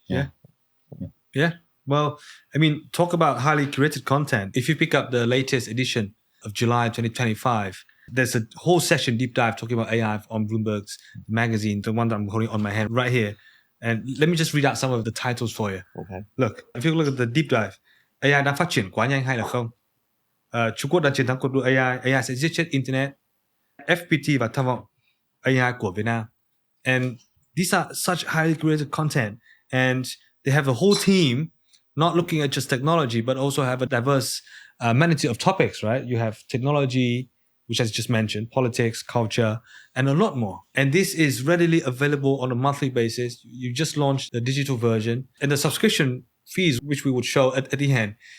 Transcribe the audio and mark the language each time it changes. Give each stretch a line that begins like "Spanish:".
English: Yeah. Well, I mean, talk about highly curated content. If you pick up the latest edition of July 2025, there's a whole session deep dive talking about AI on Bloomberg's magazine, the one that I'm holding on my hand right here. And let me just read out some of the titles for you. Okay. Look, if you look at the deep dive,
Vietnamese: AI đang phát triển quá nhanh hay là không? Trung Quốc đang chiến thắng cuộc đua AI, AI sẽ giết chết Internet. FPT và tham vọng AI của Việt Nam.
English: And these are such highly curated content. And they have a whole team not looking at just technology, but also have a diverse magnitude of topics, right? You have technology, which I just mentioned, politics, culture, and a lot more. And this is readily available on a monthly basis. You just launched the digital version and the subscription fees, which we would show at the end.